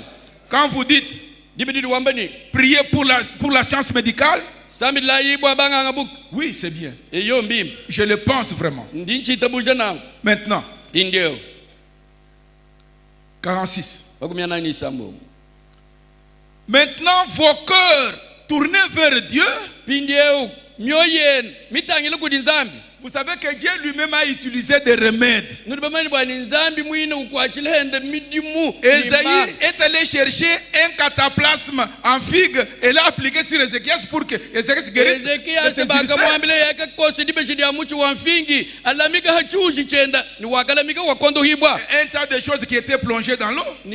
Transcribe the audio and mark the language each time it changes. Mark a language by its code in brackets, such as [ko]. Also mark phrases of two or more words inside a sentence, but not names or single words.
[fr] Quand vous dites prier pour la science médicale, oui, c'est bien. Je le pense vraiment. Maintenant, 46. Maintenant, vos cœurs tournés vers Dieu. [lua] Pindieu myoyen mitangile kudinzambi. [fr] Vous savez que Dieu lui-même a utilisé des remèdes. Ésaïe est allé chercher un cataplasme en figue et l'a appliqué sur Ézéchias pour que Ézéchias se guérisse de ses ulcères. Un tas de choses qui étaient plongées dans l'eau.